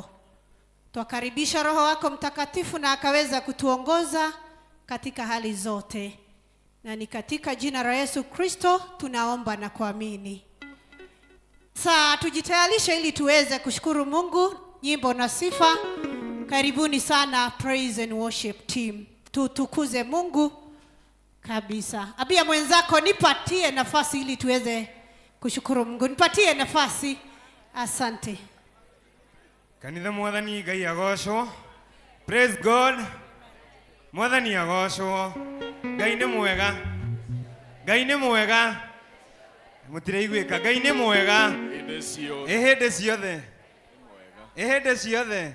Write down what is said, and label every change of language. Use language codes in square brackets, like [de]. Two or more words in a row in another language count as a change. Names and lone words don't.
[sw] Tukaribisha Roho wako Mtakatifu na akaweza kutuongoza katika hali zote. Na ni katika jina la Yesu Kristo tunaomba na kuamini. Sasa tujitayarishe ili tuweze kushukuru Mungu, nyimbo na sifa. Karibuni sana [en] praise and worship team. [sw] Tutukuze Mungu kabisa. Abia mwenzako, nipatie nafasi ili tuweze kushukuru Mungu. Nipatie nafasi. Asante. [ki] Kanitha mwathani Ngai agocwo. [en] Praise God. [ki] Mwathani agocwo. Ngai nĩ mwega. Ngai nĩ mwega. Mutireiguĩka. Ngai nĩ mwega. Hĩndĩ ciothe.